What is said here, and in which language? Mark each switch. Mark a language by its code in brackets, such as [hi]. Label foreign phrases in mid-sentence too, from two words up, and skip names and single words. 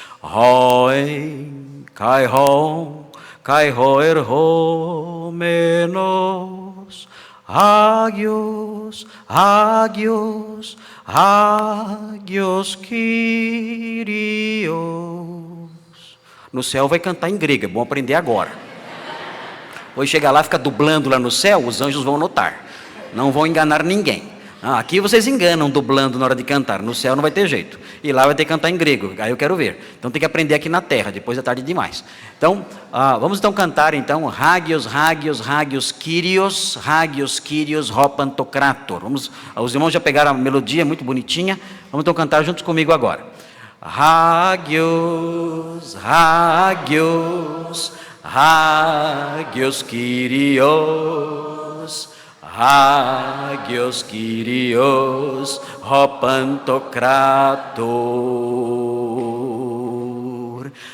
[el] ο ων και ο ερχόμενος. Άγιος Κύριος. [pt] No céu vai cantar em grego, é bom aprender agora. Depois chegar lá, fica dublando lá no céu, os anjos vão notar. Não vão enganar ninguém. Aqui vocês enganam dublando na hora de cantar. No céu não vai ter jeito. E lá vai ter que cantar em grego. Aí eu quero ver. Então tem que aprender aqui na terra. Depois é tarde demais. Então, vamos então cantar então. [el] Άγιος Κύριος ο Παντοκράτωρ. [pt] Os irmãos já pegaram a melodia, muito bonitinha. Vamos então cantar juntos comigo agora. [el] Άγιος Κύριος ο Παντοκράτωρ.